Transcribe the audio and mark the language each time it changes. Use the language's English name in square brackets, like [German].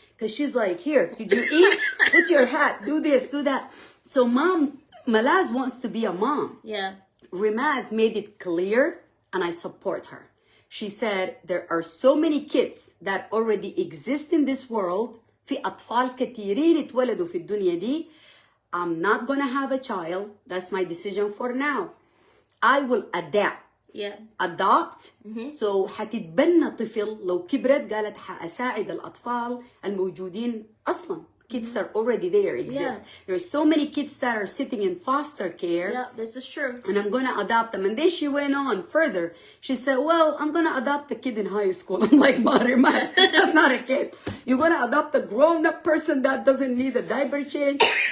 [English] Because she's like, here, did you eat? Put your hat, do this, do that. So Malaz wants to be a mom. Yeah. Rimaz made it clear, and I support her. She said, there are so many kids that already exist in this world. [Arabic] في أطفال كثيرين اتولدوا في الدنيا دي. [English] I'm not gonna have a child. That's my decision for now. I will adapt. Yeah. adopt. [Arabic] So حتتبنى طفل لو كبرت قالت حأساعد الأطفال الموجودين أصلا. [English] Kids are already there, exist. There's so many kids that are sitting in foster care. Yeah, this is true. And I'm going to adopt them. And then she went on further. She said, well, I'm going to adopt a kid in high school. I'm like, Marima, that's not a kid. You're going to adopt a grown-up person that doesn't need a diaper change.